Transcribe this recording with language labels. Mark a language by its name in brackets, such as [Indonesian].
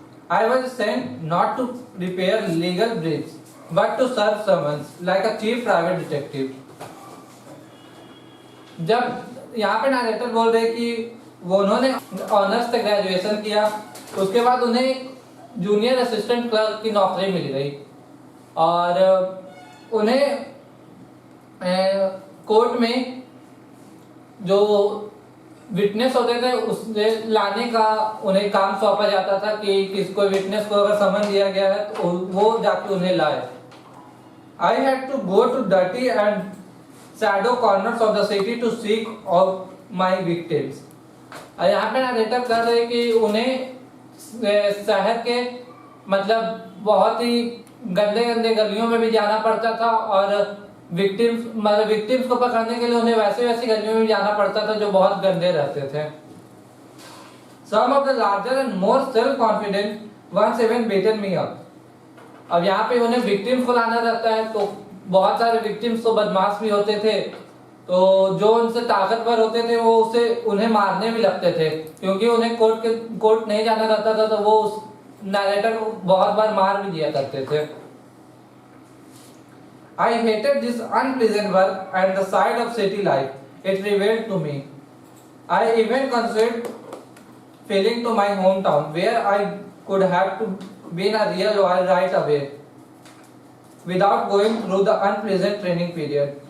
[English] I was sent not to repair legal breaches, but to serve summons like a chief private detective. [Hindi] जब यहाँ पे narrator बोल रहे कि वो उन्होंने ऑनर्स से ग्रेजुएशन किया, उसके बाद उन्हें एक जूनियर असिस्टेंट क्लर्क की नौकरी मिल गई, और उन्हें कोर्ट में जो विटनेस होते थे उससे लाने का उन्हें काम सौंपा जाता था कि किसी कोई विटनेस को अगर समन दिया गया है तो वो जाके उन्हें लाए। [English] I had to go to dirty and shadow corners of the city to seek out my victims. [Hindi] यहाँ पे नरेटर कर रहे कि उन्हें शहर के मतलब बहुत ही गंदे गंदे गलियों में भी जाना पड़ता था, और विक्टिम्स को पकड़ने के लिए उन्हें वैसी गलियों में जाना पड़ता था जो बहुत गंदे रहते थे। [English] Some of the larger and more self-confident ones even beaten me up. [Hindi] अब यहाँ पे उन्हें विक्टिम्स को लाना रहता है, तो बहुत सारे विक्टिम्स तो बदमाश भी होते थे, तो जो उनसे ताकतवर होते थे वो उन्हें मारने भी लगते थे, क्योंकि उन्हें कोर्ट नहीं जाना रहता था, तो वो उस नरेटर को बहुत बार मार भी दिया करते थे। [English] I hated this unpleasant work and the sight of city life. It revealed to me. I even considered failing to my hometown, where I could have to been a real lawyer right away, without going through the unpleasant training period.